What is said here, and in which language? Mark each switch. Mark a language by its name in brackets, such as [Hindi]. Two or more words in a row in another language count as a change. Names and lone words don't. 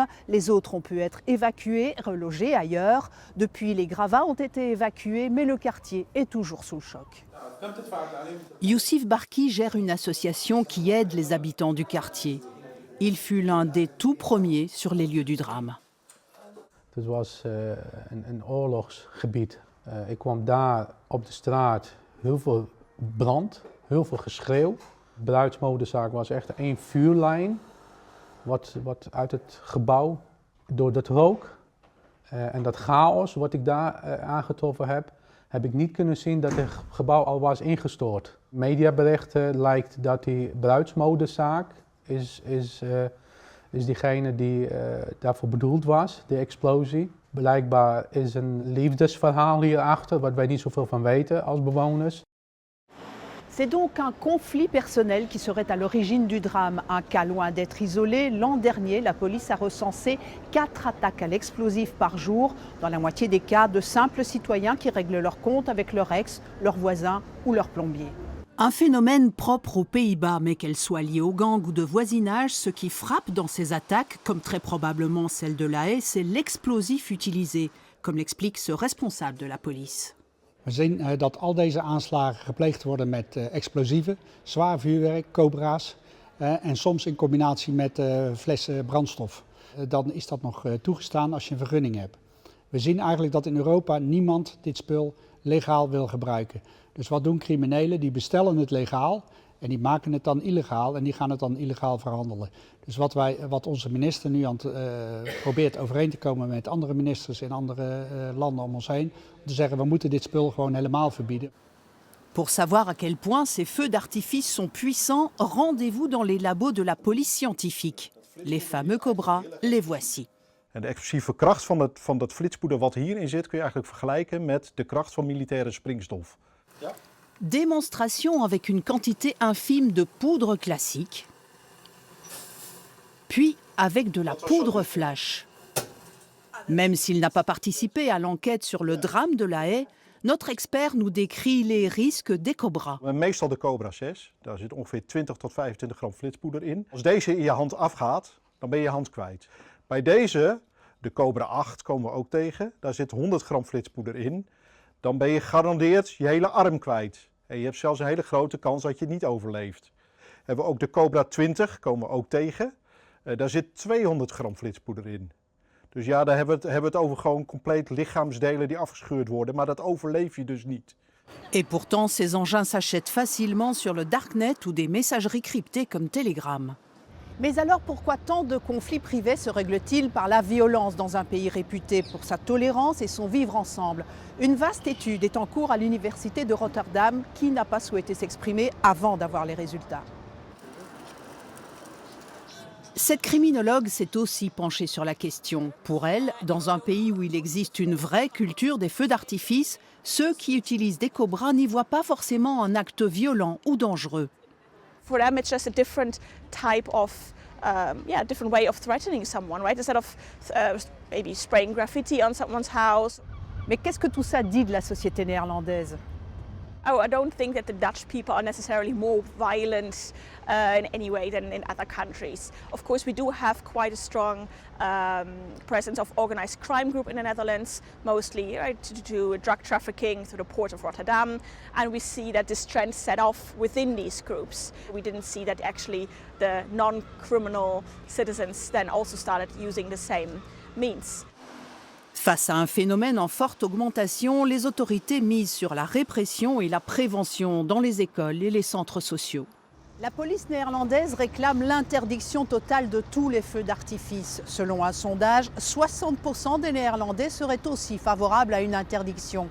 [French] Les autres ont pu être évacués, relogés ailleurs. Depuis, les gravats ont été évacués, mais le quartier est toujours sous le choc. Youssif Barki gère une association qui aide les habitants du quartier. Il fut l'un des tout premiers sur les lieux du drame. [Dutch] Het was een oorlogsgebied. Ik kwam daar op de straat, heel veel brand, heel veel geschreeuw. De bruidsmodezaak was echt één vuurlijn wat uit het gebouw door dat rook en dat chaos wat ik daar aangetroffen heb ik niet kunnen zien dat het gebouw al was ingestort. Mediaberichten lijkt dat die bruidsmodezaak is diegene die daarvoor bedoeld was, de explosie. Blijkbaar is een liefdesverhaal hierachter, wat wij niet zoveel van weten als bewoners. [French] C'est donc un conflit personnel qui serait à l'origine du drame. Un cas loin d'être isolé. L'an dernier, la police a recensé 4 attaques à l'explosif par jour. Dans la moitié des cas, de simples citoyens qui règlent leur compte avec leur ex, leur voisin ou leur plombier. Un phénomène propre aux Pays-Bas, mais qu'elle soit liée au gang ou de voisinage, ce qui frappe dans ces attaques, comme très probablement celle de La Haye, c'est l'explosif utilisé, comme l'explique ce responsable de la police. [Dutch] We zien dat al deze aanslagen gepleegd worden met explosieven, zwaar vuurwerk, cobra's en soms in combinatie met flessen brandstof. Dan is dat nog toegestaan als je een vergunning hebt. We zien eigenlijk dat in Europa niemand dit spul legaal wil gebruiken. Dus wat doen criminelen? Die bestellen het legaal en die maken het dan illegaal en die gaan het dan illegaal verhandelen. Dus wat onze minister nu probeert overeen te komen met andere ministers in andere landen om ons heen, om te zeggen we moeten dit spul gewoon helemaal verbieden. [French] Pour savoir à quel point ces feux d'artifice sont puissants, rendez-vous dans les labos de la police scientifique. Les fameux cobras, les voici. [Dutch] En de explosieve kracht van dat flitspoeder wat hierin zit kun je eigenlijk vergelijken met de kracht van militaire springstof. Ja. [French] Démonstration avec une quantité infime de poudre classique, puis avec de la poudre flash. Même s'il n'a pas participé à l'enquête sur le drame de La Haye, notre expert nous décrit les risques des cobras. Meestal de Cobra 6, daar zit ongeveer 20 tot 25 gram flitspoeder in. Als deze in je hand afgaat, dan ben je hand kwijt. Bij deze, de Cobra 8 komen we ook tegen, daar zit 100 gram flitspoeder in. Dan ben je gegarandeerd je hele arm kwijt. En je hebt zelfs een hele grote kans dat je het niet overleeft. Hebben we ook de Cobra 20, komen we ook tegen. Daar zit 200 gram flitspoeder in. Dus ja, daar hebben we het over gewoon compleet lichaamsdelen die afgescheurd worden. Maar dat overleef je dus niet. Et pourtant, ces engins s'achètent facilement sur le darknet ou des messageries cryptées comme Telegram. Mais alors pourquoi tant de conflits privés se règlent-ils par la violence dans un pays réputé pour sa tolérance et son vivre ensemble? Une vaste étude est en cours à l'université de Rotterdam qui n'a pas souhaité s'exprimer avant d'avoir les résultats. Cette criminologue s'est aussi penchée sur la question. Pour elle, dans un pays où il existe une vraie culture des feux d'artifice, ceux qui utilisent des cobras n'y voient pas forcément un acte violent ou dangereux. [English] For them, it's just a different type of, different way of threatening someone, right? Instead of maybe spraying graffiti on someone's house. [French] Mais qu'est-ce que tout ça dit de la société néerlandaise? [English] Oh, I don't think that the Dutch people are necessarily more violent in any way than in other countries. Of course, we do have quite a strong presence of organized crime group in the Netherlands, mostly right, to do drug trafficking through the port of Rotterdam. And we see that this trend set off within these groups. We didn't see that actually the non-criminal citizens then also started using the same means. [French] Face à un phénomène en forte augmentation, les autorités misent sur la répression et la prévention dans les écoles et les centres sociaux. La police néerlandaise réclame l'interdiction totale de tous les feux d'artifice. Selon un sondage, 60% des Néerlandais seraient aussi favorables à une interdiction.